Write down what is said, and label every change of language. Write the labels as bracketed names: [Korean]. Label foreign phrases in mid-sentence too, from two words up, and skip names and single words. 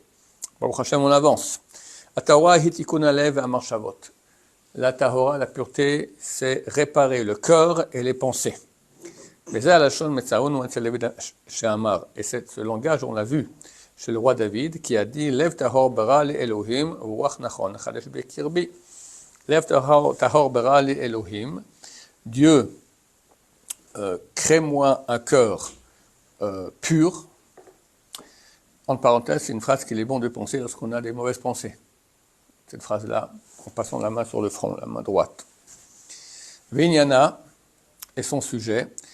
[French] Baruch Hashem, on avance. La Tahora, la Tahora, la pureté, c'est réparer le cœur et les pensées. Et c'est ce langage, on l'a vu chez le roi David, qui a dit [Hebrew] לב טהור ברא לי אלהים, רוח נכון, חדש בקרבי. לב טהור ברא לי אלהים, [French] Dieu, crée-moi un cœur pur. En parenthèse, c'est une phrase qu'il est bon de penser lorsqu'on a des mauvaises pensées. Cette phrase-là, en passant la main sur le front, la main droite. Vinyana est son sujet.